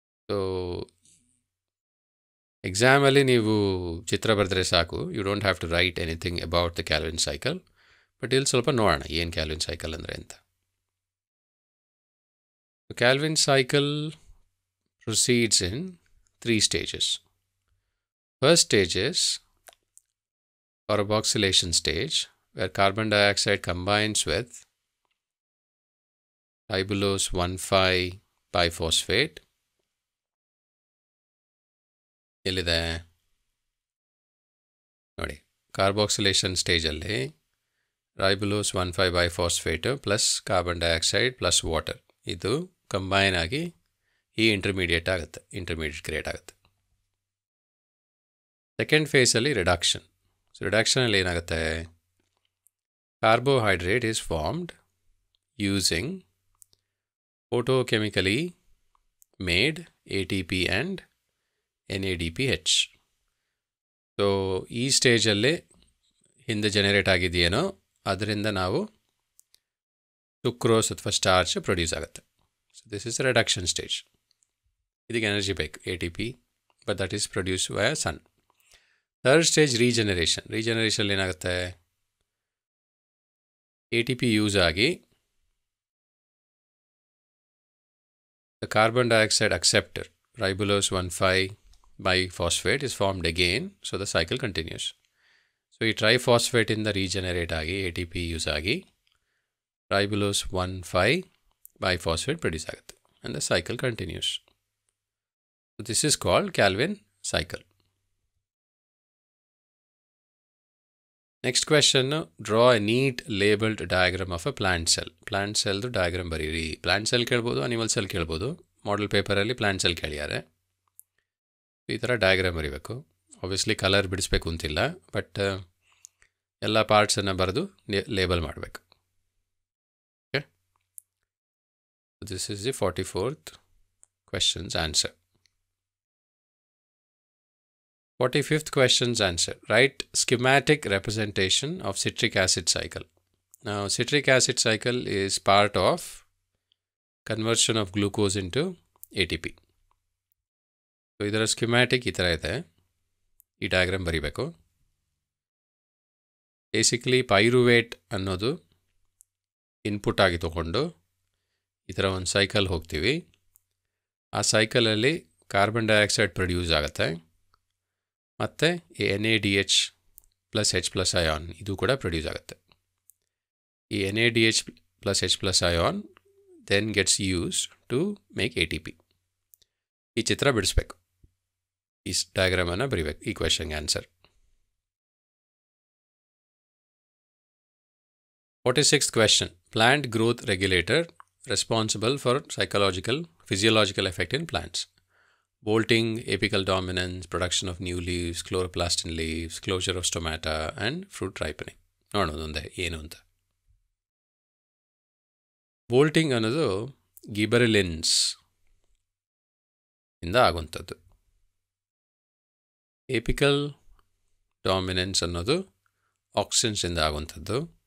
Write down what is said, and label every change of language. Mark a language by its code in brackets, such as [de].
[en] so [kn] ಎಕ್ಸಾಮಲ್ಲಿ ನೀವು ಚಿತ್ರ ಬರೆದ್ರೆ ಸಾಕು, [en] You don't have to write anything about the Calvin cycle. [kn] But ಇಲ್ಲಿ ಸ್ವಲ್ಪ ನೋಡೋಣ ಏನು ಕ್ಯಾಲ್ವಿನ್ ಸೈಕಲ್ ಅಂದರೆ ಅಂತ. [en] Calvin cycle proceeds in 3 stages. First stage is carboxylation stage, where carbon dioxide combines with ribulose 1,5-biphosphate. [kn] ಎಲ್ಲಿದೆ ನೋಡಿ, ಕಾರ್ಬಾಕ್ಸಿಲೇಷನ್ ಸ್ಟೇಜಲ್ಲಿ ರೈಬುಲೋಸ್ 1,5-biphosphate plus carbon dioxide plus water ಇದು ಕಂಬೈನ್ ಆಗಿ ಈ ಇಂಟರ್ಮೀಡಿಯೇಟ್ ಆಗುತ್ತೆ, ಇಂಟರ್ಮೀಡಿಯೇಟ್ ಕ್ರಿಯೇಟ್ ಆಗುತ್ತೆ. Second ಫೇಸಲ್ಲಿ reduction. ಸೊ ರಿಡಕ್ಷನಲ್ಲಿ ಏನಾಗುತ್ತೆ, [en] carbohydrate is formed using photochemically made ATP and NADPH. [kn] So ಈ ಸ್ಟೇಜಲ್ಲಿ ಹಿಂದೆ ಜನರೇಟ್ ಆಗಿದೆಯೇನೋ ಅದರಿಂದ ನಾವು ಸುಕ್ರೋಸ್ ಅಥವಾ ಸ್ಟಾರ್ಚ್ ಪ್ರೊಡ್ಯೂಸ್ ಆಗುತ್ತೆ. [en] So this is reduction stage. [kn] ಇದಕ್ಕೆ ಎನರ್ಜಿ ಬೇಕು, [en] ATP, but that is produce by sun. Third stage regeneration. [kn] Regeneration ಏನಾಗುತ್ತೆ, ATP ಯೂಸ್ ಆಗಿ [en] the carbon dioxide acceptor ribulose 1,5-biphosphate is formed again, so the cycle continues. [kn] So ಈ triphosphate ಇಂದ regenerate ಆಗಿ ATP use ಆಗಿ ribulose 1,5-biphosphate produce ಆಗುತ್ತೆ [en] and the cycle continues. So this is called Calvin cycle. Next question, draw a neat labeled diagram of a plant cell. [kn] Plant cell diagram ಬರೀರಿ. Plant cell ಕೇಳ್ಬೋದು, animal cell ಕೇಳ್ಬೋದು. Model ಪೇಪರಲ್ಲಿ plant cell ಕೇಳಿದ್ದಾರೆ. ಈ ಥರ diagram ಬರೀಬೇಕು. Obviously colour ಬಿಡಿಸ್ಬೇಕು ಅಂತಿಲ್ಲ, ಬಟ್ ಎಲ್ಲ ಪಾರ್ಟ್ಸನ್ನು ಬರೆದು ಲೇಬಲ್ ಮಾಡಬೇಕು. [en] Okay, this is the 44th question's answer. 45th question's answer. Write schematic representation of citric acid cycle. Now, citric acid cycle is part of conversion of glucose into ATP. [kn] So, ಇದರ schematic ಈ ಥರ ಇದೆ. ಈ diagram ಬರೀಬೇಕು. Basically pyruvate ಅನ್ನೋದು input ಆಗಿ ತೊಗೊಂಡು ಈ ಥರ ಒಂದು ಸೈಕಲ್ ಹೋಗ್ತೀವಿ. ಆ ಸೈಕಲಲ್ಲಿ ಕಾರ್ಬನ್ ಡೈಆಕ್ಸೈಡ್ ಪ್ರೊಡ್ಯೂಸ್ ಆಗುತ್ತೆ ಮತ್ತು NADH plus H plus ion ಇದು ಕೂಡ ಪ್ರೊಡ್ಯೂಸ್ ಆಗುತ್ತೆ. [en] ಈ NADH plus H plus ion then gets use to make ATP. [kn] ಈ ಚಿತ್ರ ಬಿಡಿಸ್ಬೇಕು, ಈ ಡಯಾಗ್ರಾಮನ್ನು ಬರೀಬೇಕು. ಈ ಕ್ವೆಶನ್ಗೆ answer. [en] 46th question. Plant growth regulator responsible for physiological effect in plants. Bolting, apical dominance, production of new leaves, chloroplast in leaves, closure of stomata and fruit ripening. [kn] ನೋಡೋದೊಂದೇ ಏನು ಅಂತ. ಬೋಲ್ಟಿಂಗ್ ಅನ್ನೋದು ಗಿಬರೆಲಿನ್ಸ್ ಇಂದ ಆಗುವಂಥದ್ದು. ಎಪಿಕಲ್ ಡಾಮಿನೆನ್ಸ್ ಅನ್ನೋದು ಆಕ್ಸಿನ್ಸ್ ಇಂದ ಆಗುವಂಥದ್ದು.